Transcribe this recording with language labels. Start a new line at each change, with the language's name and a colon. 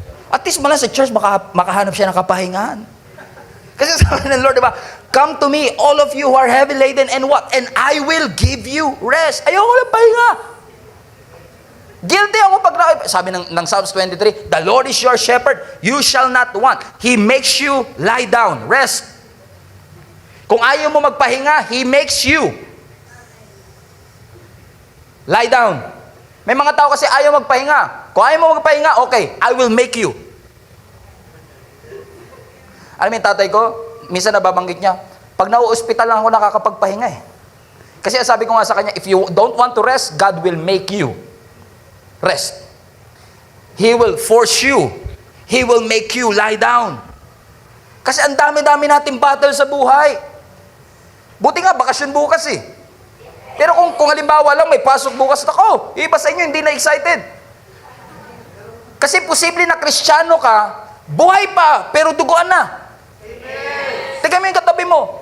Filipino: At least malang sa church, makahanap siya ng kapahingahan. Kasi sabi ng Lord, diba,
English: come to me, all of you who are heavy laden, and what? And I will give you rest.
Filipino: Ayoko lang pahinga. Guilty ako pag sabi ng Psalms 23,
English: the Lord is your shepherd, you shall not want. He makes you lie down, rest.
Filipino: Kung ayaw mo magpahinga,
English: He makes you lie down.
Filipino: May mga tao kasi ayaw magpahinga. Kung ayaw mo magpahinga, okay,
English: I will make you.
Filipino: Alam mo yung tatay ko, minsan nababanggit niya, pag nauospital lang ako nakakapagpahinga eh. Kasi sabi ko nga sa kanya,
English: if you don't want to rest, God will make you rest. He will force you. He will make you lie down.
Filipino: Kasi ang dami-dami nating battle sa buhay. Buti nga, bakasyon bukas eh. Pero kung halimbawa lang may pasok bukas, ako, iba sa inyo, hindi na excited. Kasi posible na Kristiyano ka, buhay pa, pero duguan na. Tignan mo yung katabi mo.